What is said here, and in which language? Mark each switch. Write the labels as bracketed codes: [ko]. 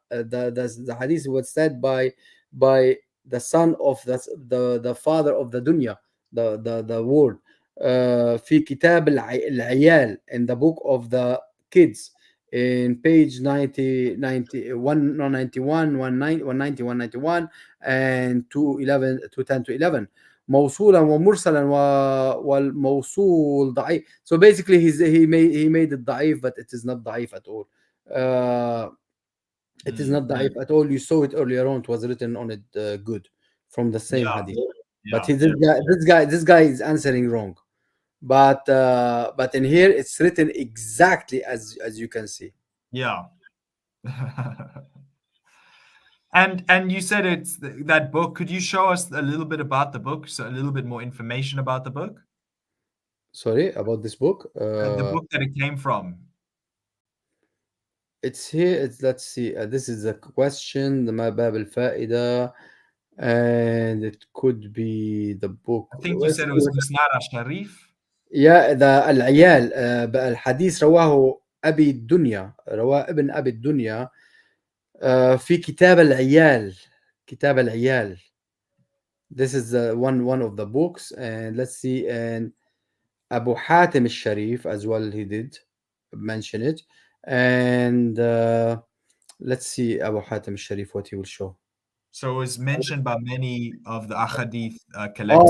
[en] The hadith was said by the son of the father of the dunya, the word, [ar] في كتاب العيال, [en] in the book of the kids, in page 91, 190, 191 and 211, 210 to 11. [ar] موصولا ومرسلا والموصول ضعيف. [en] So basically he made it ضعيف, but it is not ضعيف at all. It is not ضعيف at all. You saw it earlier on. It was written on it good from the same Yeah. hadith. Yeah. But this guy is answering wrong. But in here it's written exactly as you can see. Yeah. And you said it's that book. Could you show us a little bit about the book? So a little bit more information about the book? Sorry, about this book. The book that it came from. It's here. Let's see. This is a question. The [ar] ما باب الفائدة, [en] and it could be the book. I think you said it was Musnad al-Sharif. [ar] يا ده العيال بقى الحديث رواه أبي الدنيا, رواه ابن أبي الدنيا في كتاب العيال. كتاب العيال. [en] This is one of the books, and let's see, and Abu Hatim al-Sharif as well, he did mention it, and let's see Abu Hatim al-Sharif what he will show. So it was mentioned by many of the ahadith collectors.